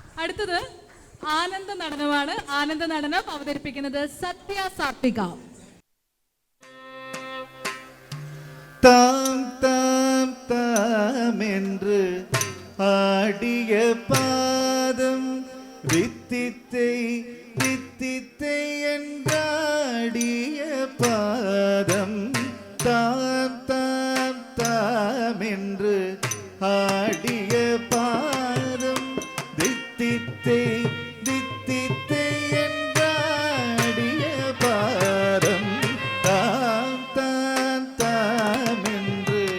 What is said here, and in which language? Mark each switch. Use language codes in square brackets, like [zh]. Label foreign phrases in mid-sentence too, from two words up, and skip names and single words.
[ml] അടുത്തത് ആനന്ദ നടനമാണ്. ആനന്ദ നടനം അവതരിപ്പിക്കുന്നത് സത്യ സാത്വിക. [ta] தாம் தாம் தாம் என்று ஆடிய பாதம் வித்தித்தை வித்தித்தை என்றாடிய பாதம் தாம் தாம் தாம் என்று ஆடிய பாதம் தித்தித்தை தித்தித்தை என்றாடிய பாதம் தாம் தாம் தாம் என்று